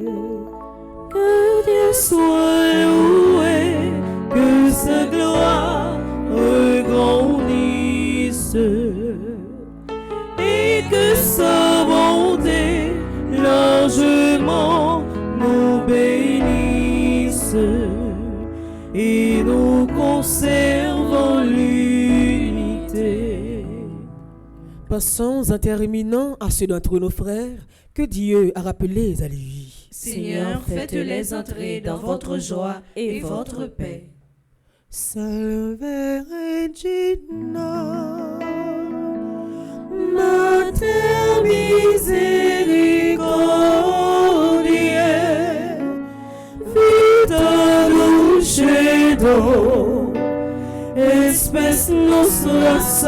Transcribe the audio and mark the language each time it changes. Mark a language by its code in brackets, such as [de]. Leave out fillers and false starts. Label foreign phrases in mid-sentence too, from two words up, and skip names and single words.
[fr] Que Dieu soit loué, que sa gloire regrandisse et que sa bonté largement nous bénisse et nous conserve en l'unité. Passons en terminant à ceux d'entre nos frères que Dieu a rappelés à lui. Seigneur, faites-les entrer dans votre joie et votre paix. [la] Salve Regina, Mater misericordiae, vita dulcedo, espes nostra